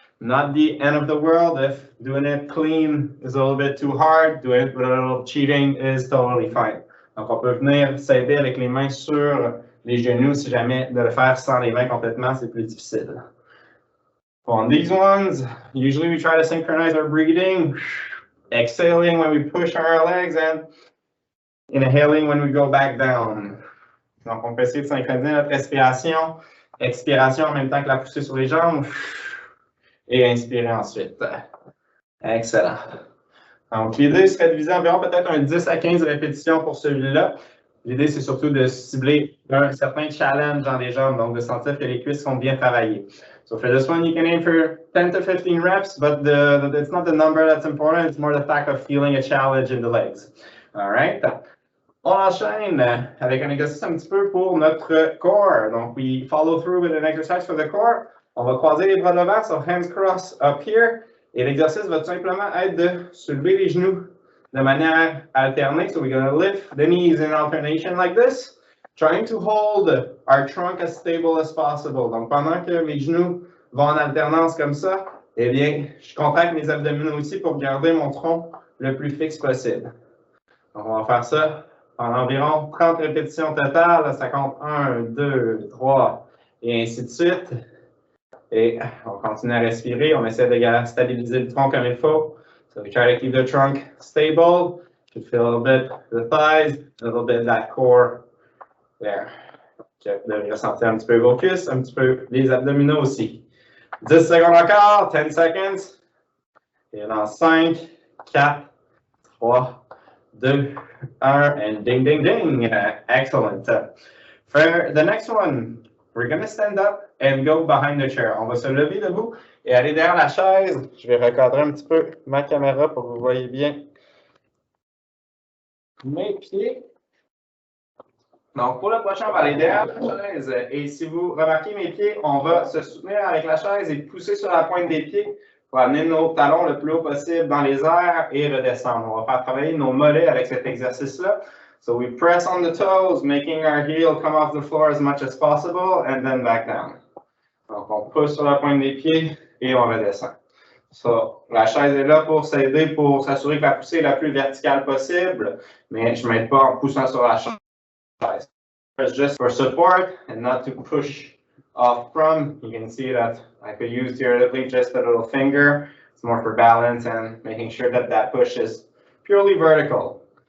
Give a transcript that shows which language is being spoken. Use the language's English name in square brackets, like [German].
[English] Not the end of the world. If doing it clean is a little bit too hard, doing it with a little cheating is totally fine. [French] Donc, on peut venir s'aider avec les mains sur les genoux si jamais de le faire sans les mains complètement, c'est plus difficile. [English] On these ones, usually we try to synchronize our breathing, exhaling when we push our legs and inhaling when we go back down. [French] Donc, on peut essayer de synchroniser notre respiration, expiration en même temps que la poussée sur les jambes et inspirer ensuite. Excellent. Donc, l'idée serait de viser environ peut-être un 10 à 15 répétitions pour celui-là. L'idée, c'est surtout de cibler un certain challenge dans les jambes, donc de sentir que les cuisses sont bien travaillées. [English] So for this one, you can aim for 10 to 15 reps, but it's not the number that's important, it's more the fact of feeling a challenge in the legs. All right? [French] On enchaîne avec un exercice un petit peu pour notre core. [English] Donc, we follow through with an exercise for the core. [French] On va croiser les bras devant, [English] so hands crossed up here. [French] Et l'exercice va tout simplement être de soulever les genoux de manière alternée. [English] So we're going to lift the knees in alternation like this, trying to hold our trunk as stable as possible. [French] Donc, pendant que mes genoux vont en alternance comme ça, eh bien, je contracte mes abdominaux aussi pour garder mon tronc le plus fixe possible. Donc, on va faire ça pendant environ 30 répétitions totales. Ça compte 1, 2, 3 et ainsi de suite. Et on continue à respirer. On essaie de stabiliser le tronc comme il faut. [English] So we try to keep the trunk stable. You feel a little bit the thighs, a little bit that core there. [French] Okay, vous devez ressentir un petit peu vos cuisses, un petit peu les abdominaux aussi. 10 secondes encore, [English] 10 seconds. [French] Et dans 5, 4, 3, 2, 1, [English] and ding, ding, ding. [French] Excellent. [English] For the next one, we're going to stand up and go behind the chair. [French] On va se lever debout et aller derrière la chaise. Je vais recadrer un petit peu ma caméra pour que vous voyez bien mes pieds. Donc, pour le prochain, on va aller derrière la chaise. Et si vous remarquez mes pieds, on va se soutenir avec la chaise et pousser sur la pointe des pieds pour amener nos talons le plus haut possible dans les airs et redescendre. On va faire travailler nos mollets avec cet exercice-là. [English] So we press on the toes, making our heel come off the floor as much as possible, and then back down. [French] Donc, on pousse sur la pointe des pieds et on redescend. So, la chaise est là pour s'aider, pour s'assurer que la poussée est la plus verticale possible, mais je ne m'aide pas en poussant sur la chaise. [English] It's just for support and not to push off from. You can see that I could use theoretically just a little finger. It's more for balance and making sure that that push is purely vertical.